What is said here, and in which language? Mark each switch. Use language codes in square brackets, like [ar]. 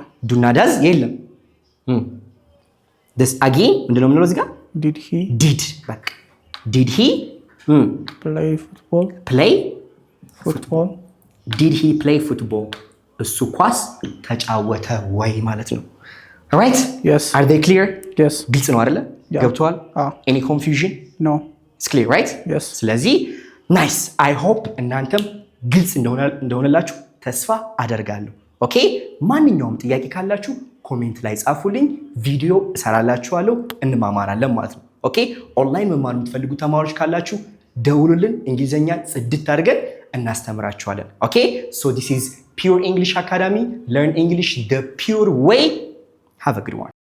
[am] ዱና ዳዝ የለም። [en] this again [am] ምንድነው የምንለው እዚህ ጋር? [en] did በቃ did he play football did he play football? [am] እሱ ኳስ ተጫወተ ወይ ማለት ነው። alright [en] yes are they clear? yes [am] ግልጽ ነው አይደለ? ገብቷል? [en] any confusion? no it's clear right? yes [am] ስለዚህ nice [en] I hope [am] እናንተም ግልጽ እንደሆነላችሁ ተስፋ አደርጋለሁ። ኦኬ ማንኛውም ጥያቄ ካላችሁ ኮሜንት ላይ ጻፉልኝ፣ ቪዲዮ እሰራላችኋለሁ፣ እንማማራለን ማለት ነው። ኦኬ ኦንላይን መማር የምትፈልጉ ተማሪዎች ካላችሁ ደውሉልን፣ እንግሊዘኛ ጽድት አድርገን እናስተምራችኋለን። ኦኬ [en] so this is Pure English Academy. Learn English the pure way. Have a good one.